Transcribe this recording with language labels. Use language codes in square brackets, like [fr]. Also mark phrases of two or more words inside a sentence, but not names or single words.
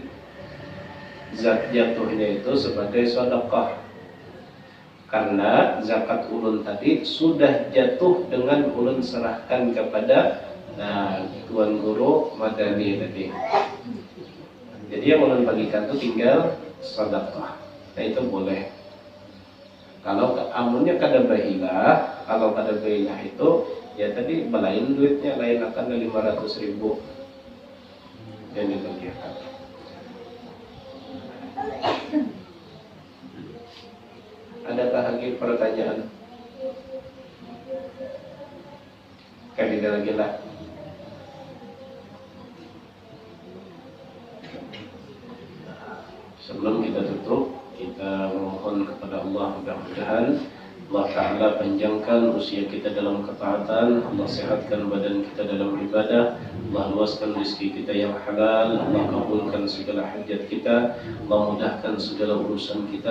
[bjn] Jatuhnya itu sebagai sedekah, karena zakat ulun tadi sudah jatuh dengan ulun serahkan kepada tuan guru Madani tadi. Jadi yang ulun bagikan itu tinggal sedekah. [id] Nah itu boleh. [bjn] Kalau amunnya kada bahilah, kalau kada bahilah itu ya tadi belain duitnya, lain akan 500.000 yang dibagikan. [id] Adakah lagi pertanyaan? [bjn] Kayak lagi lah. [id] Sebelum kita tutup, kita mohon kepada Allah, mudah-mudahan Allah Ta'ala panjangkan usia kita dalam ketaatan, Allah sehatkan badan kita dalam ibadah, Allah luaskan rezeki kita yang halal, Allah kabulkan segala hajat kita, Allah mudahkan segala urusan kita.